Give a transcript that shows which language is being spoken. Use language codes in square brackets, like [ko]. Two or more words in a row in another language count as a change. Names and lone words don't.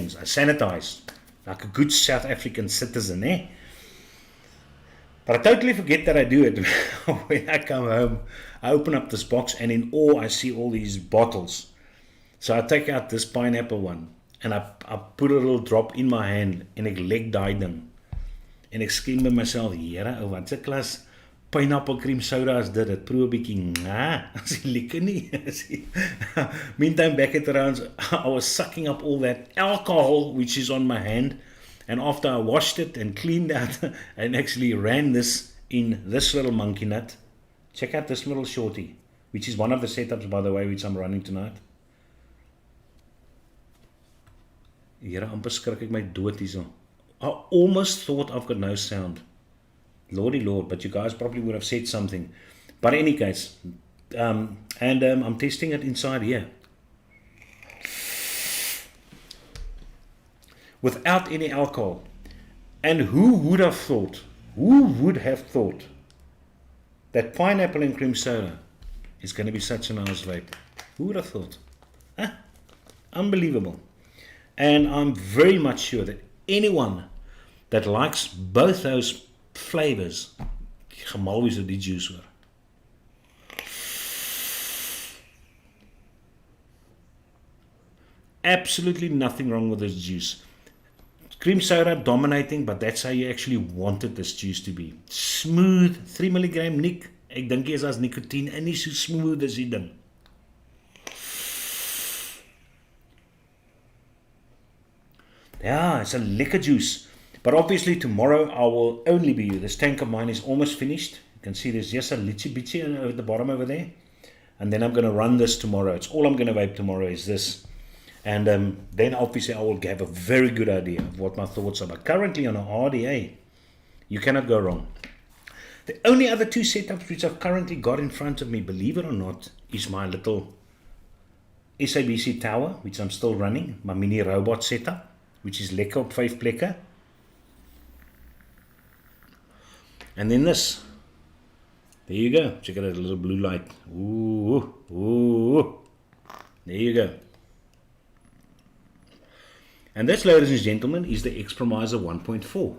[en] I sanitize like a good South African citizen, eh? But I totally forget that I do it. When I come home, I open up this box, and in awe I see all these bottles. So I take out this pineapple one, and I put a little drop in my hand, [af] en ek lek daai ding. En ek skiem by myself, Here, wat 'n klas [en] pineapple cream soda [af] is dit? Dit proe 'n bietjie, as die lekker nie. [en] Meantime, back at around, I was sucking up all that alcohol which is on my hand. And after I washed it and cleaned out and actually ran this in this little monkey nut, check out this little shorty, which is one of the setups, by the way, which I'm running tonight. [af] Here, amper skrik ek my dood hierso. [en] I almost thought I've got no sound. Lordy Lord, but you guys probably would have said something. But in any case, I'm testing it inside here. Without any alcohol. And who would have thought that pineapple and cream soda is going to be such a nice vape? Who would have thought? Unbelievable. And I'm very much sure that anyone that likes both those flavors, [af] gaan mal wees oor die juice hoor. [en] Absolutely nothing wrong with this juice. Cream soda dominating, but that's how you actually wanted this juice to be. Smooth, 3 mg nik. [af] Ek dink jy is as nicotine en nie so smooth as die ding. [en] Yeah, it's a lekker juice. But obviously tomorrow I will only be you. This tank of mine is almost finished. You can see there's just a little bit at the bottom over there. And then I'm going to run this tomorrow. It's all I'm going to vape tomorrow is this. And then obviously I will have a very good idea of what my thoughts are. But currently on an RDA, you cannot go wrong. The only other two setups which I've currently got in front of me, believe it or not, is my little SABC tower, which I'm still running. My mini robot setup, which is [af] lekker op 5 plekke. [en] And then this. There you go. Check out that little blue light. Ooh, ooh. There you go. And this, ladies and gentlemen, is the Expromiser 1.4.